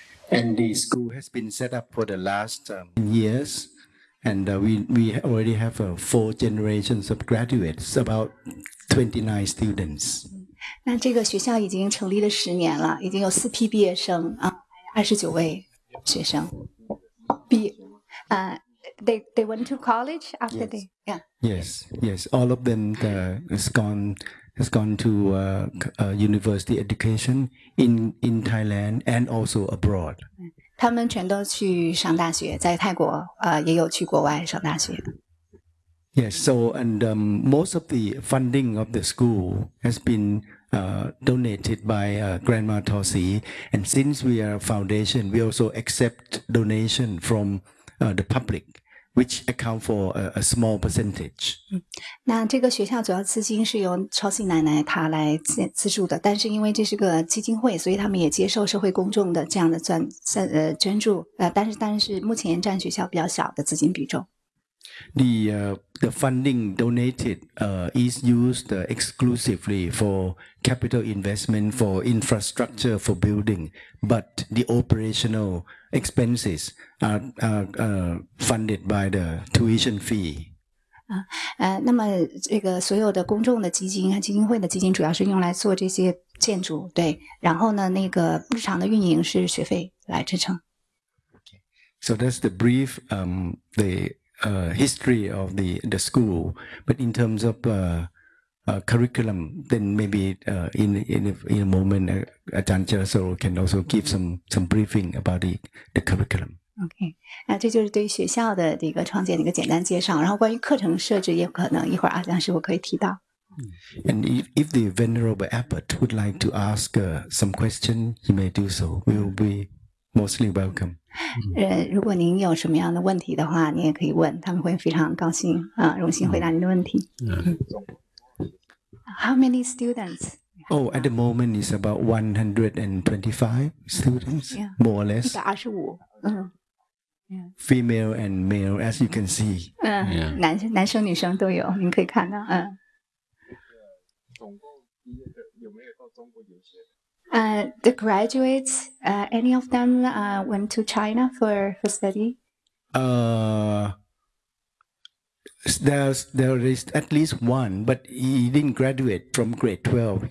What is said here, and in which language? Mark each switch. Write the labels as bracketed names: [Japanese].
[English] And the school has been set up for the last 10 years, and we already have four generations of graduates, about 29 students. [Chinese] 那这个学校已经成立了十年了，已经有四批毕业生啊，29位学生毕业。 [English] They went to college after they Yes, yes, all of them has gone to university education in Thailand and also abroad. [Chinese] 他们全都去上大学，在泰国也有去国外上大学。 [English] Yes, so and most of the funding of the school has been donated by Grandma Thosi. And since we are a foundation, we also accept donation from the public, which account for a small percentage. [Chinese] 那这个学校主要资金是由超信奶奶她来资助的，但是因为这是个基金会，所以他们也接受社会公众的这样的捐助，但是目前占学校比较小的资金比重。 [English] The funding donated is used exclusively for capital investment, for infrastructure, for building, but the operational expenses are funded by the tuition fee. [Chinese] 那么这个所有的公众的基金和基金会的基金主要是用来做这些建筑，对，然后呢，那个日常的运营是学费来支撑。 [English] So that's the brief, history of the school, but in terms of curriculum, then maybe in a moment, Ajahn Chirasoro can also give some briefing about the curriculum. [Chinese] Okay, 这就是对于学校的这个创建的一个简单介绍。然后关于课程设置，也可能一会儿阿江师傅可以提到。 [English] And if the venerable abbot would like to ask some question, he may do so. We will be mostly welcome. [Chinese] 如果您有什么样的问题的话，您也可以问，他们会非常高兴啊，荣幸回答您的问题。 [English] How many students? Oh, at the moment is about 125 students, yeah, more or less. 125. Female and male, as you can see. [Chinese] 男生女生都有，您可以看到。总共有没有到中国留学？ [English] The graduates, any of them went to China for study? There is at least one, but he didn't graduate from grade 12.